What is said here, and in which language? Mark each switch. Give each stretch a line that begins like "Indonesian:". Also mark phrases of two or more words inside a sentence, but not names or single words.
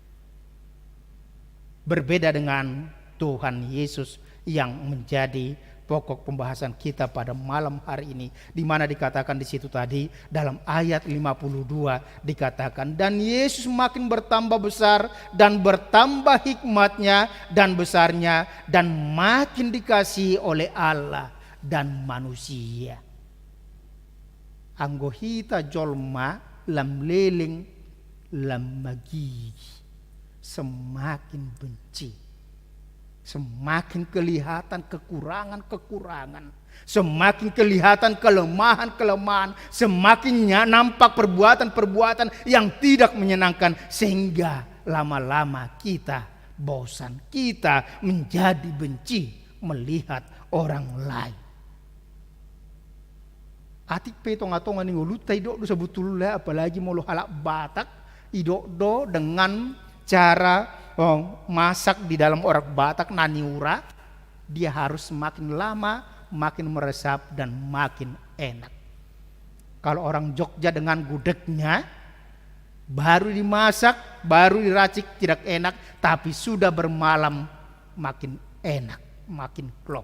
Indonesian: Berbeda dengan Tuhan Yesus yang menjadi pokok pembahasan kita pada malam hari ini, di mana dikatakan di situ tadi dalam ayat 52 dikatakan, dan Yesus makin bertambah besar dan bertambah hikmatnya dan besarnya, dan makin dikasihi oleh Allah dan manusia.
Batak Toba: Anggohita jolma lam leling lam magi,
Indonesian: semakin benci, semakin kelihatan kekurangan-kekurangan, semakin kelihatan kelemahan-kelemahan, semakin nampak perbuatan-perbuatan yang tidak menyenangkan, sehingga lama-lama kita bosan, kita menjadi benci melihat orang lain.
Batak Toba: atik pe tonga-tonga ni ngulutai do
Indonesian: sebetulnya apalagi mau lo
Batak Toba: halak Batak idok do
Indonesian: dengan cara masak di dalam orang Batak naniura, dia harus makin lama makin meresap dan makin enak. Kalau orang Jogja dengan gudegnya baru dimasak, baru diracik tidak enak, tapi sudah bermalam makin enak, makin klop.